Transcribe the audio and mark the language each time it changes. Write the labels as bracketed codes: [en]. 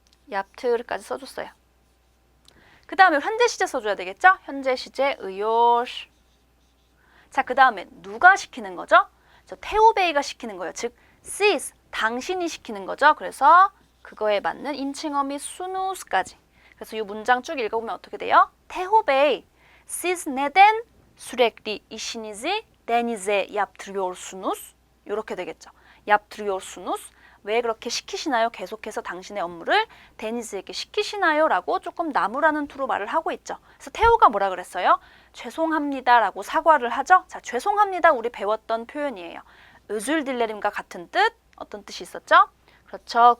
[ko] 얍트르까지 써줬어요. 그 다음에 현재 시제 써줘야 되겠죠? 현재 시제 의요. 자, 그 다음에 누가 시키는 거죠? 저 태오베이가 시키는 거예요. 즉, sis, 당신이 시키는 거죠. 그래서 그거에 맞는 인칭어미 수누스까지. 그래서 이 문장 쭉 읽어보면 어떻게 돼요? [tr] 태오베이, siz neden sürekli işinizi denize yaptırıyorsunuz? [ko] 이렇게 되겠죠. yaptırıyorsunuz. 왜 그렇게 시키시나요? 계속해서 당신의 업무를 데니즈에게 시키시나요? 라고 조금 나무라는 투로 말을 하고 있죠. 그래서 태호가 뭐라 그랬어요? 죄송합니다 라고 사과를 하죠. 자, 죄송합니다 우리 배웠던 표현이에요. [tr] özür dilerim [ko] 과 같은 뜻, 어떤 뜻이 있었죠? 그렇죠.